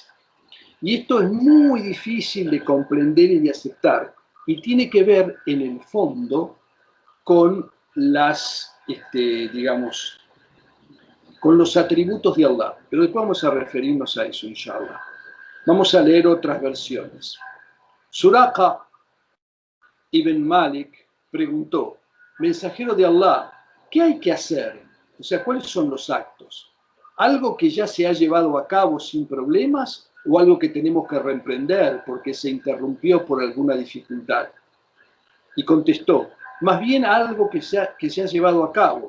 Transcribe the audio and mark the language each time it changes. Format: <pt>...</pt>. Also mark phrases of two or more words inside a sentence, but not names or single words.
<es>Y esto es muy difícil de comprender y de aceptar, y tiene que ver, en el fondo, con digamos, con los atributos de Allah. Pero después vamos a referirnos a eso, inshallah. Vamos a leer otras versiones. Suraqa ibn Malik preguntó, mensajero de Allah, ¿qué hay que hacer? O sea, ¿cuáles son los actos? ¿Algo que ya se ha llevado a cabo sin problemas o algo que tenemos que reemprender porque se interrumpió por alguna dificultad? Y contestó, más bien algo que se ha llevado a cabo.</es>